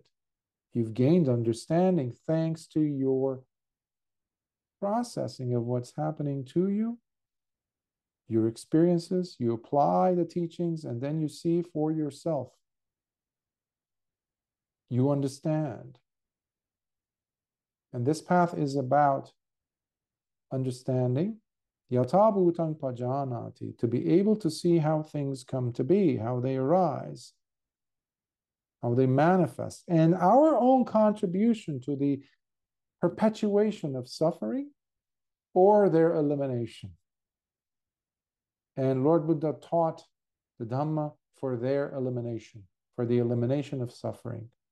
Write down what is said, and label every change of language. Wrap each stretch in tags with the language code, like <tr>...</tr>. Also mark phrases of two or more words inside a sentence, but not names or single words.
<en>You've gained understanding thanks to your processing of what's happening to you, your experiences. You apply the teachings, and then you see for yourself. You understand. And this path is about understanding,</en> <pi>yatha bhutang pajanati,</pi> <en>to be able to see how things come to be, how they arise, how they manifest, and our own contribution to the perpetuation of suffering or their elimination. And Lord Buddha taught the Dhamma for their elimination, for the elimination of suffering.</en>